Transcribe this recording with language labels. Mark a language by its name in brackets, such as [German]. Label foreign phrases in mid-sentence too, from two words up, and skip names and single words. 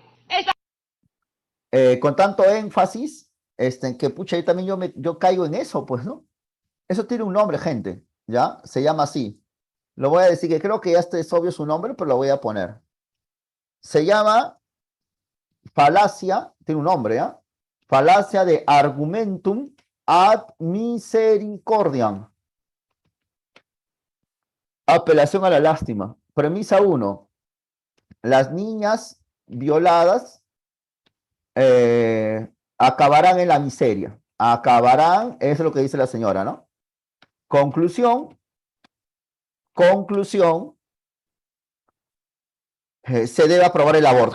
[Spanish] con tanto énfasis, que pucha, yo también yo caigo en eso, pues, ¿no? Eso tiene un nombre, gente, ¿ya? Se llama así. Lo voy a decir, que creo que ya es obvio su nombre, pero lo voy a poner. Se llama falacia, tiene un nombre, ¿ya? Falacia de [Latin] argumentum ad misericordiam. [Spanish] Apelación a la lástima. Premisa 1. Las niñas violadas acabarán en la miseria. Acabarán, eso es lo que dice la señora, ¿no? Conclusión, se debe aprobar el aborto.